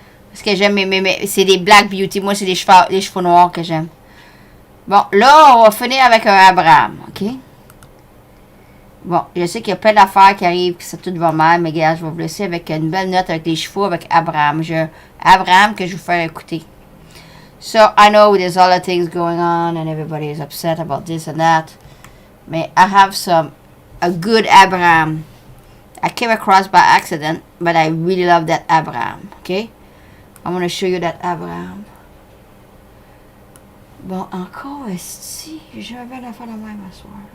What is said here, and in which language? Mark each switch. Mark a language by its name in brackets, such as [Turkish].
[French] Parce que j'aime, c'est des Black Beauty. Moi, c'est les cheveux noirs que j'aime. Bon, là, on va finir avec un Abraham, OK? Bon, je sais qu'il y a plein d'affaires qui arrivent, que ça tout va mal, mais gars, je vais vous laisser avec une belle note avec les chevaux, avec Abraham. Abraham que je vais vous faire écouter. [English] So, I know there's other things going on, and everybody is upset about this and that. But I have a good Abraham. I came across by accident, but I really love that Abraham, okay? I'm going to show you that Abraham. [French] Bon, encore, est-ce que j'ai un bel affaire de même à soir.